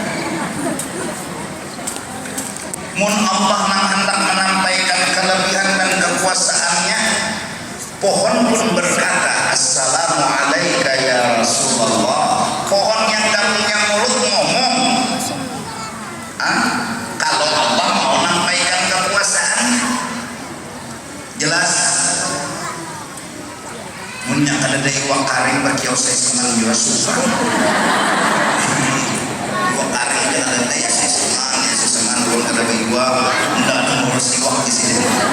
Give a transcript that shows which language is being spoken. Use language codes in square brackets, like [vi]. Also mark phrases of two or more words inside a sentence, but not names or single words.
[id] Mun Allah hendak menampakkan kelebihan dan kekuasaannya, pohon pun berkata [ar] assalamualaikum ya Rasulullah. [id] Pohon yang tak punya mulut ngomong. Kalau Allah mau nampakkan kekuasaannya, jelas. [bjn] Munya kada ada iwak karing berkiosai seman juga susah. Iwak karing dia ada ya seman pun kada iwak, tidak ada ngurus iwak di sini.